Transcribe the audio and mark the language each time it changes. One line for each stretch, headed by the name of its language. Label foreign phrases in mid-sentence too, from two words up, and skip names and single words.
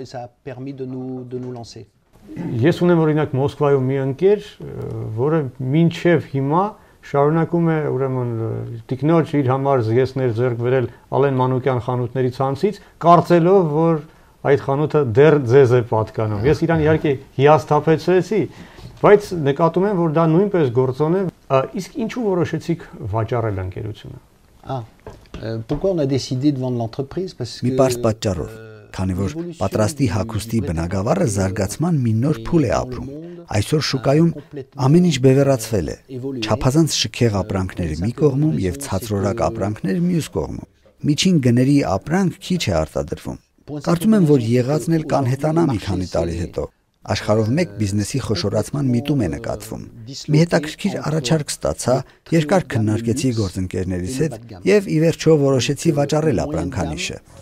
Armenian: Ես ունեմ օրինակ Մոսկվայում մի ընկեր, որը մինչև հիմա շարունակում է ուրեմն տիկնոջ իր համար զգեստներ ձեռք բերել Ալեն Մանուկյան խանութների ցանցից, կարծելով, որ այդ խանութը դեռ ձեզ է պատկանում։ Ես իրան իհարկե հիասթափեցրեցի, բայց նկատում եմ, որ դա նույնպես գործոն է։ Իսկ ինչու որոշեցիք վաճառել ընկերությունը։
French: Pourquoi on a décidé de vendre l'entreprise parce que
Armenian: Մի պարզ պատճառով, քանի որ պատրաստի հագուստի բնագավառը զարգացման մի նոր փուլ է ապրում։ Այսօր շուկայում ամեն ինչ բևեռացվել է։ Չափազանց շքեղ ապրանքները մի կողմում եւ ցածրորակ ապրանքները մյուս կողմում։ Միջին գների ապրանք քիչ է արտադրվում։ Կարծում եմ, որ եղածն էլ կանհետանա մի քանի տարի հետո։ Աշխարհով մեկ բիզնեսի խոշորացման միտում է նկատվում։ Մի հետաքրքիր առաջարկ ստացա, երկար քննարկեցի գործընկերներիս հետ եւ ի վերջո որոշեցի վաճառել ապրանքանիշը։